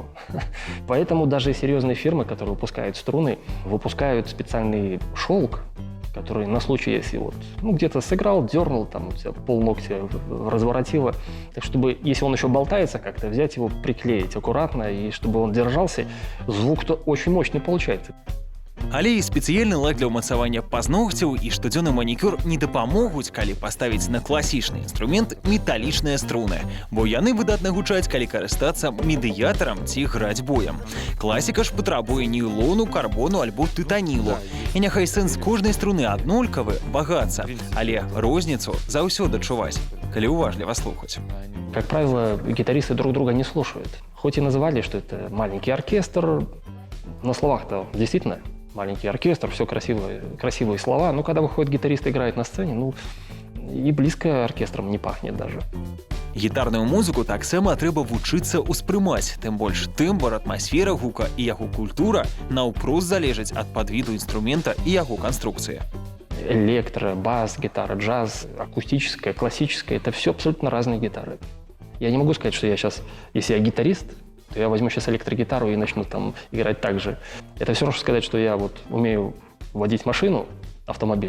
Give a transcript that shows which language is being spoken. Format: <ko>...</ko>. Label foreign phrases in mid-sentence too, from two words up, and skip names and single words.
<ru>Поэтому даже серьезные фирмы, которые выпускают струны, выпускают специальный шелк, который на случай, если вот, где-то сыграл, дернул, там у тебя полногтя разворотило, так чтобы, если он еще болтается как-то, взять его, приклеить аккуратно, и чтобы он держался, звук-то очень мощный получается.</ru> <be>Але і спецыяльны лак для ўмацавання пазногцяў і штодзённы манікюр не дапамогуць, калі паставіць на класічны інструмент металічныя струны, бо яны выдатна гучаць, калі карыстацца медыятарам ці граць боем. Класіка ж патрабуе нейлону, карбону альбо тытанілу. І няхай сэнс кожнай струны аднолькавы, багацца, але розніцу заўсёды чуваць, калі уважліва слухаць.</be> <ru>Как правило, гитаристы друг друга не слушают. Хоть и называли, что это маленький оркестр, на словах-то действительно маленький оркестр, все красивые слова, но когда выходит гитарист и играет на сцене, и близко оркестром не пахнет даже.</ru> <be>Гітарную музыку таксама трэба вучыцца ўспрымаць, тым больш тэмбр, атмасфера гука і яго культура наўпрост залежаць ад падвіду</be> <ru>инструмента и</ru> <be>яго канструкцыі.</be> <ru>Электро, бас, гитара, джаз, акустическая, классическая – это все абсолютно разные гитары. Я не могу сказать, что я сейчас, если я гитарист, то я возьму сейчас электрогитару и начну там играть так же. Это все равно, что сказать, что я вот умею водить машину, автомобиль.</ru>